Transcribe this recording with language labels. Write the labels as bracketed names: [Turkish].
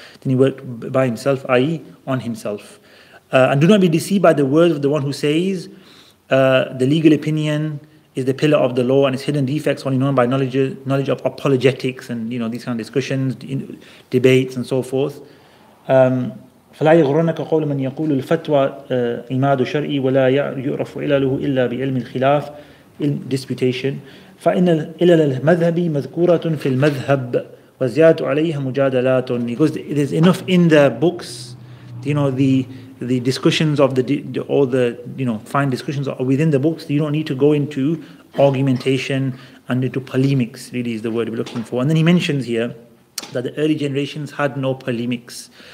[English] Then he worked by himself, i.e. on himself. And do not be deceived by the words of the one who says, the legal opinion is the pillar of the law and its hidden defects only known by knowledge of apologetics and these kind of discussions, debates and so forth. [Arabic] فلا يغرنك قول من يقول الفتوى عماد شرعي ولا يعرف علله إلا بعلم الخلاف [English] disputation [Arabic] فإن علل المذهب مذكورة في المذهب وزيادة عليها مجادلات. [English] Because there's enough in the books, the discussions of all the fine discussions are within the books. You don't need to go into argumentation and into polemics, really is the word we're looking for. And then he mentions here that the early generations had no polemics.